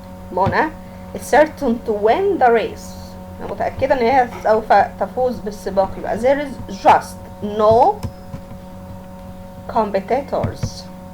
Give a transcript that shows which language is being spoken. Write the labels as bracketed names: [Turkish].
[English] Mona is certain to win the race. [Arabic] أنا متأكدة إن هي سوف تفوز بالسباق. [English] يبقى there is just no competitors.